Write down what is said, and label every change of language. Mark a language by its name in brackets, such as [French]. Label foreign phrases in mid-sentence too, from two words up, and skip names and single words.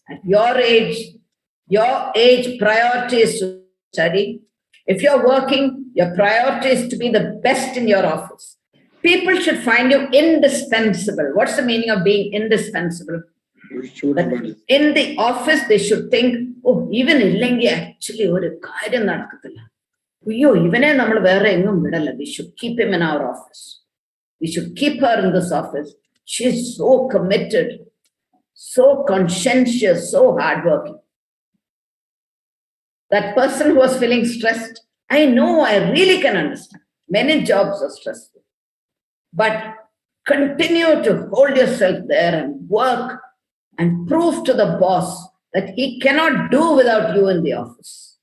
[English] At your age priority is to study. If you're working, your priority is to be the best in your office. People should find you indispensable. What's the meaning of being indispensable? That in the office, they should think, oh, even illengi actually [Malayalam] ഒരു കാര്യം നടക്കത്തില്ല. അയ്യോ, ഇവനെ നമ്മൾ വേറെ എങ്ങും വിടല്ല. [English] We should keep him in our office. We should keep her in this office. She's so committed, so conscientious, so hardworking. That person who was feeling stressed, I know, I really can understand. Many jobs are stressful. But continue to hold yourself there and work and prove to the boss that he cannot do without you in the office.